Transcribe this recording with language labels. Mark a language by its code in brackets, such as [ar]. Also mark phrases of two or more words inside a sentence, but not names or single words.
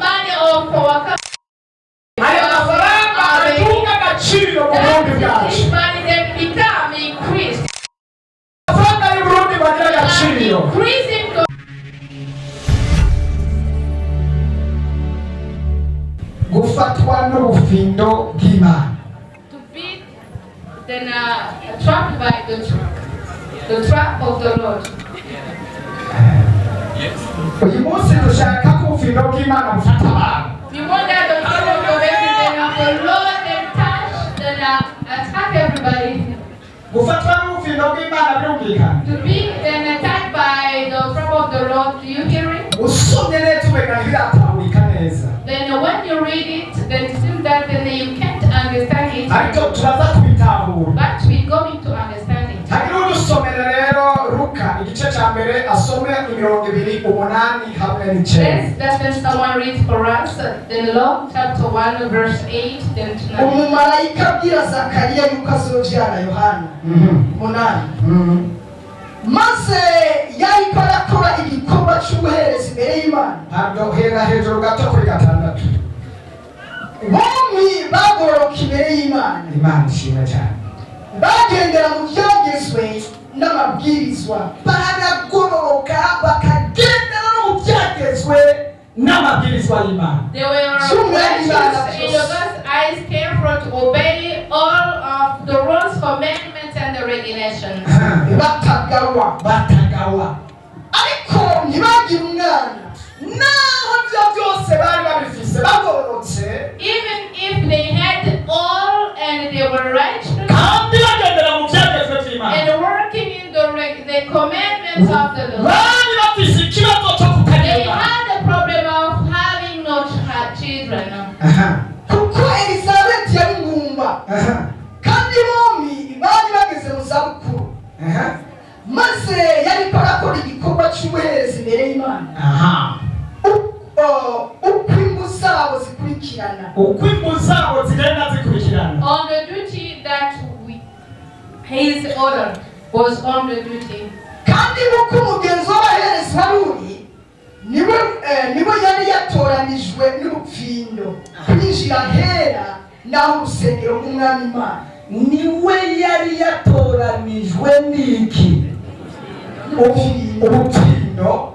[rn] Aya mafaranga atunga agaciro mu burundi bwacu. Amafaranga y'uburundi bagira agaciro. Gufatwa n'ubufindo bw'Imana. [en] To be then trapped by the trap of the Lord. [rn] Uyu munsi dushaka ko ubufindo bw'Imana bufata abantu. [en] We want that the trap of the Lord then touch then attack everybody. [rn] Gufatwa n'ubufindo bw'Imana birumvikana. [en] To be then attacked by the trap of the Lord. Do you hear it? [rn] Usomye neza ubega ntibiratahurika neza. [en] Then when you read it, then it seems that then you can't understand it. [rn] Ariko turaza kubitahura. [en] But we're going to understand it. [rn] Hagira udusomera rero Luka igice cya mbere asome 28 hamwe n'icenda. [en] Let's someone read for us. Then Luke chapter 1 verse 8 then to 9. [rn] Umumarayika abwira Zakariya yuko azovyara Yohana. 8. Maze yariko arakora igikorwa c'ubuherezi imbere y'Imana. Ntabwo hera hejuru gato kuri 6. Bombi bagoroka imbere y'Imana. Imana ishimwe cyane. Bagendera mu byagezwe n'amabwirizwa. Baragororoka bakagendera no mu byagezwe n'amabwirizwa y'Imana. [en] They were righteous in God's eyes, careful to obey all of the rules, commandments, and the regulations. [rn] Batagawa. Ariko ntibagira umwana. Naho byo byose bari babifise bagororotse. [en] Even if they had all and they were righteous [rn] Kandi bagendera mu byagezwe by'Imana. [en] and working in the commandments of the Lord, [rn] Bari bafise ikibazo cyo [en] they [rn] kutagira. [en] had the problem of having no children. [rn] Kuko Elizabeth yari ngumba. Kandi bombi bari bageze mu zabukuru. Maze yariko arakora igikorwa c'ubuherezi imbere y'Imana. Uko imbu zabo zikurikirana. Uko imbu zabo zigenda zikurikirana. [en] On the duty that his order was on the duty. [rn] Kandi uko umugenzi w'abaherezi wari uri, niwe yari yatoranijwe n'ubupfindo kwinjira hera naho urusengero rw'Umwami Imana. Niwe yari yatoranijwe n'iki? Ubupfindo